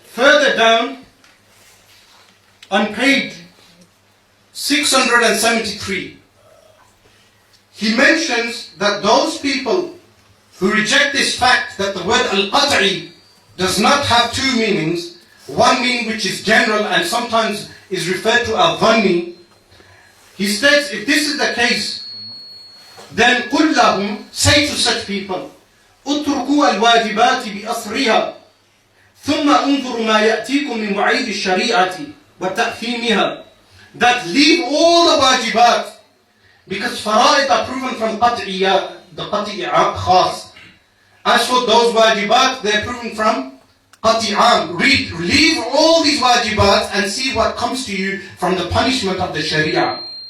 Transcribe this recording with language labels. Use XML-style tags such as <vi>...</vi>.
<en>Further down, on page 673, he mentions that those people who reject this fact that the word al-qat'i does not have two meanings, one meaning which is general and sometimes is referred to as dhanni. He states, if this is the case, then</en> <ar>قُلْ لَهُمْ,</ar> <en>say to such people,</en> <ar>اتركوا الواجبات بأسرها ثم انظروا ما يأتيكم من وعيد الشريعة وتأثيمها.</ar> <en>That leave all the wajibat, because fara'id are proven from qat'iyya, the qat'iyya khas. As for those wajibat, they're proven from qat'iyam. Leave all these wajibat and see what comes to you from the punishment of the sharia.</en>